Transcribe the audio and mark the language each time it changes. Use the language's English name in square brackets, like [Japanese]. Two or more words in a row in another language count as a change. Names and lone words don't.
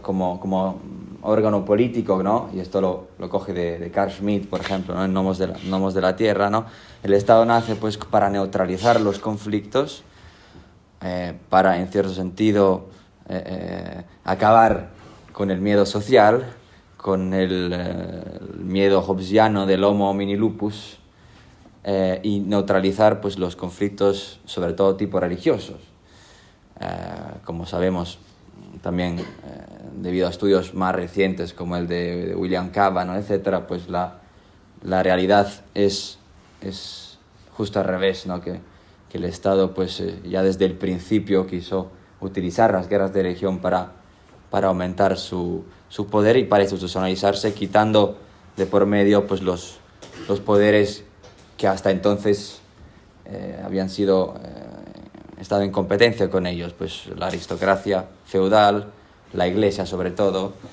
[Spanish] como órgano político, ¿no?, y esto lo coge de Carl Schmitt, por ejemplo, ¿no?, en Nomos de la Tierra, ¿no?, el Estado nace pues para neutralizar los conflictos, para, en cierto sentido, acabar con el miedo social, con el miedo hobbesiano del [Latin] homo homini lupus, [Spanish] y neutralizar pues los conflictos, sobre todo tipo religiosos. Como sabemos, también debido a estudios más recientes como el de William Kavan, ¿no?, etcétera, pues la realidad es justo al revés, ¿no?, que el Estado pues ya desde el principio quiso utilizar las guerras de religión para aumentar su poder y para institucionalizarse, quitando de por medio pues los poderes que hasta entonces habían estado en competencia con ellos, pues la aristocracia feudal, la Iglesia sobre todo,